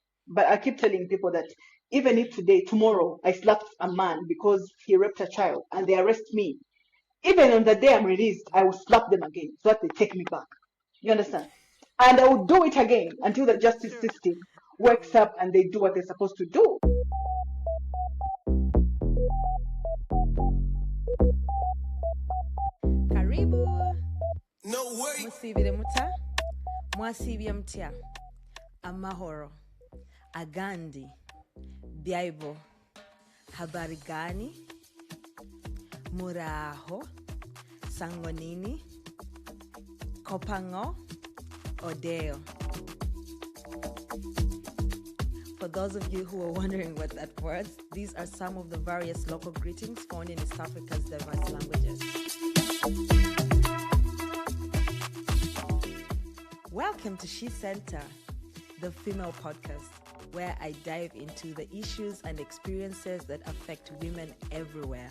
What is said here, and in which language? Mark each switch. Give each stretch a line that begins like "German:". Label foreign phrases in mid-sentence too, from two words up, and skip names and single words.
English: But I keep telling people that even if today, tomorrow, I slapped a man because he raped a child and they arrest me, even on the day I'm released, I will slap them again so that they take me back. You understand? And I will do it again until the justice Sure. system wakes up and they do what they're supposed to do.
Swahili: Karibu.
English: No way.
Ganda: Musibire muta.
Kinyarwanda: Mwasibye mtya. Amahoro.
Nyankole: Agandi. Bible.
Swahili: Habari gani? Muraho. Sangonini. Kopango. Odeo.
English: For those of you who are wondering what that was, these are some of the various local greetings found in East Africa's diverse languages. Welcome to She Center, the female podcast, where I dive into the issues and experiences that affect women everywhere.